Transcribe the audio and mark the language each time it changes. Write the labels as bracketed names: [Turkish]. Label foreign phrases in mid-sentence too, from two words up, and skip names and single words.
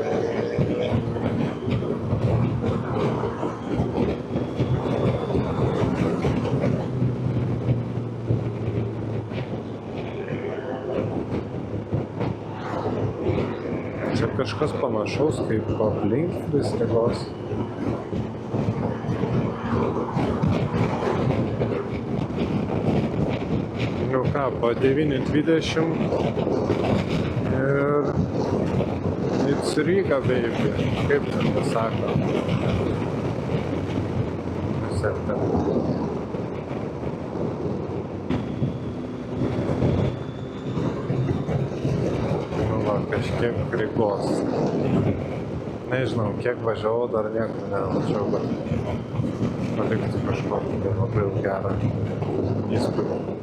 [Lithuanian] Čia kažkas panašaus kaip aplinkkelis Rygos. Ką, po 9:20 ir [English] it's Riga, baby, [Lithuanian] kaip ten pasako. Va, kažkiek Rygos. Nežinau, kiek važiavau, dar niekur nemačiau, bet palikti kažkokį labai gerą įspūdį.